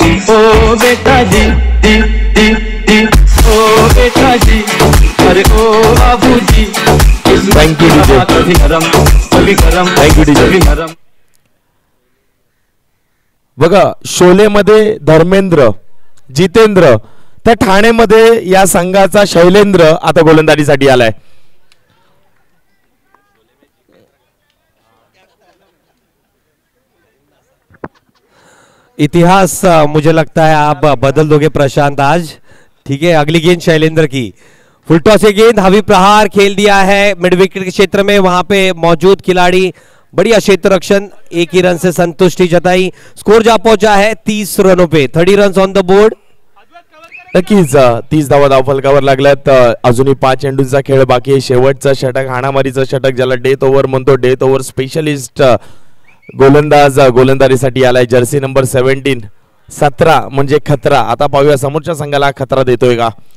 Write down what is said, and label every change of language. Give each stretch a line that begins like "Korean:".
Hindi: ओ बेटा जी जी जी जी, ओ बेटा जी, अरे ओ बाबूजी, किस्मत की हवा कभी नरम कभी गरम, कभी नरम.
Marathi: बघा, शोलेमध्ये धर्मेंद्र, जितेंद्र, तर ठाणेमध्ये या संघाचा शैलेंद्र आता गोलंदाजीसाठी आलाय.
Hindi: इतिहास मुझे लगता है आप बदल दोगे प्रशांत आज. ठीक है, अगली गेंद शैलेंद्र की. फुल टॉस की गेंद, हावी प्रहार खेल दिया है मिड विकेट के क्षेत्र में. वहां पे मौजूद खिलाड़ी बढ़िया क्षेत्र रक्षण, एक ही रन से संतुष्टि जताई. स्कोर जा पहुंचा है 30 रनों पे.
English: 30 run on the board.
Marathi: नक्कीच 30 धावा धावफलकावर लागल्यात. अजूनही 5 चेंडूंचा खेळ बाकी आहे. शेवटचं षटक, हाणामारीचं षटक ज्याला डेथ ओव्हर म्हणतो. डेथ ओव्हर स्पेशलिस्ट गोलंदाज गोलंदाजीसाठी आलाय. जर्सी नंबर 17 म्हणजे खतरा. आता पाहूया समोरच्या संघाला खतरा देतोय का.